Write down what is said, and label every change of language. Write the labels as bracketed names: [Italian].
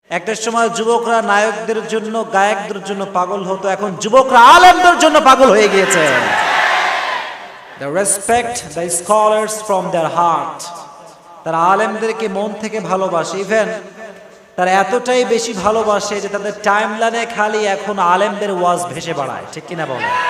[Bangla] একটা সময় যুবকরা নায়কদের জন্য গায়কদের জন্য পাগল হতো, এখন যুবকরা আলেমদের জন্য পাগল হয়ে গিয়েছে। [English] They respect the scholars from their heart. [Bangla] তারা আলেমদেরকে মন থেকে ভালোবাসে, ইভেন তারা এতটাই বেশি ভালোবাসে যে তাদের টাইমলাইনে খালি এখন আলেমদের ওয়াজ ভেসে বেড়ায়, ঠিক কিনা বলে?